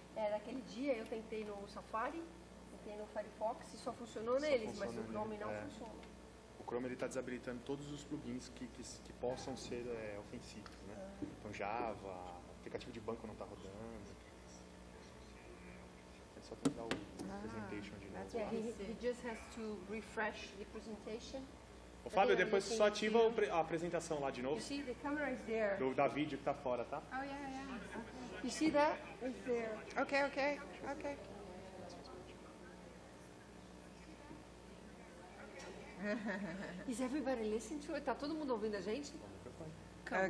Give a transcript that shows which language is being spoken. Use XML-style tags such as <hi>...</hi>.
<pt>Naquele dia eu tentei no Safari, tentei no Firefox e só funcionou neles, mas no funciona Chrome nele, não é. funciona. O Chrome ele está desabilitando todos os plugins que possam ser ofensivos, né? Então Java, aplicativo de banco não está rodando. É só tentar o presentation de novo.</pt> <en>Yeah, he just has to refresh the presentation</en> <pt>Ô, Fábio, depois só ativa a apresentação lá de novo.</pt> <en>You see, the camera is there.</en> <pt>Da vídeo que tá fora, tá?</pt> <en>Oh, yeah, yeah. You see that? It's there. Okay, okay, okay. Is everybody listening to it?</en> <pt>Tá todo mundo ouvindo a gente?</pt> <en>Come on.</en>